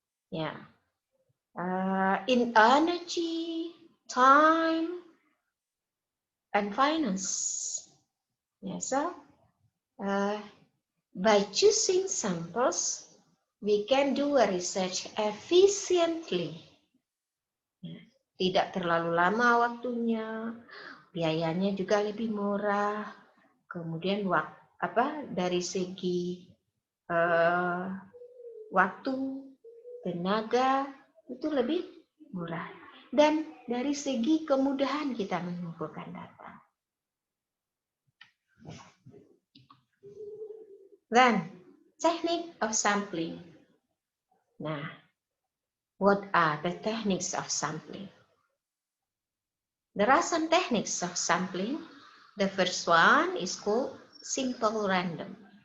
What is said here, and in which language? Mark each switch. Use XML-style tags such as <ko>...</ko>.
<en>Yeah, in energy, time, and finance. Yeah, so by choosing samples, we can do a research efficiently.</en> <id>Tidak terlalu lama waktunya, biayanya juga lebih murah. Kemudian dari segi waktu, tenaga itu lebih murah. Dan dari segi kemudahan kita mengumpulkan data.</id> <en>Then, technique of sampling. Nah, what are the techniques of sampling? There are some techniques of sampling. The first one is called simple random.</en>